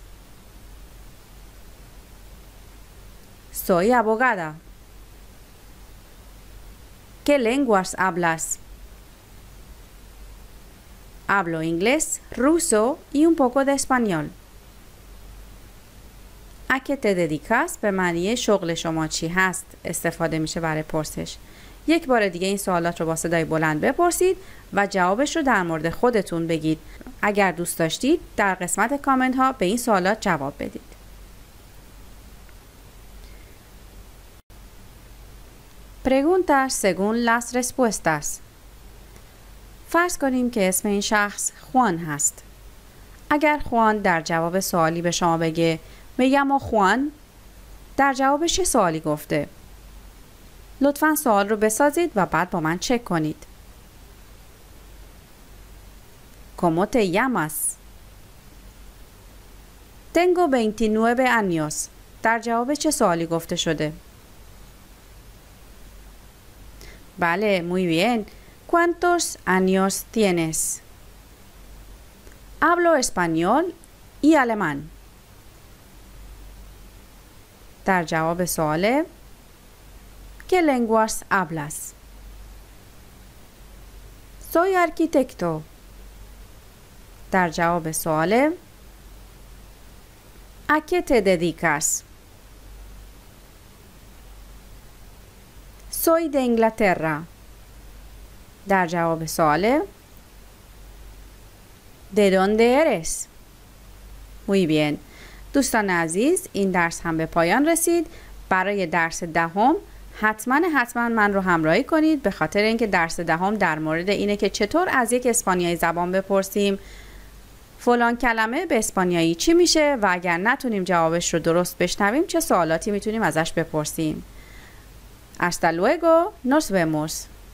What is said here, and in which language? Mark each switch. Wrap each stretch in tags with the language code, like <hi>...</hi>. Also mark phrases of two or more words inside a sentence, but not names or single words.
<es>Soy abogada. ¿Qué lenguas hablas? Hablo inglés, ruso y un poco de español. ¿A qué te dedicas؟</es> <fa>به معنی شغل شما چی هست استفاده میشه برای پرسش. یک بار دیگه این سوالات رو با صدای بلند بپرسید و جوابش رو در مورد خودتون بگید. اگر دوست داشتید در قسمت کامنت ها به این سوالات جواب بدید.</fa> <es>Preguntas según las respuestas.</es> <fa>فرض کنیم که اسم این شخص خوان هست. اگر خوان در جواب سوالی به شما بگه</fa> <es>Me llamo</es> <fa>خوان، در جوابش چه سوالی گفته؟ لطفاً سوال رو بسازید و بعد با من چک کنید.</fa> <es>¿Cómo te llamas? Tengo 29 años.</es> <fa>در جواب چه سوالی گفته شده؟ بله،</fa> <es>muy bien. ¿Cuántos años tienes? Hablo español y alemán.</es> <fa>در جواب سوال</fa> <es>¿Qué lenguas hablas? Soy arquitecto.</es> <fa>در جواب سوال</fa> <es>¿A qué te dedicas? Soy de Inglaterra.</es> <fa>در جواب سوال</fa> <es>¿De dónde eres? Muy bien.</es> <fa>دوستان عزیز، این درس هم به پایان رسید. برای درس دهم حتما من رو همراهی کنید، به خاطر اینکه درس دهم در مورد اینه که چطور از یک اسپانیایی زبان بپرسیم فلان کلمه به اسپانیایی چی میشه و اگر نتونیم جوابش رو درست بشنویم چه سوالاتی میتونیم ازش بپرسیم.</fa> <es>Hasta luego, nos vemos.</es>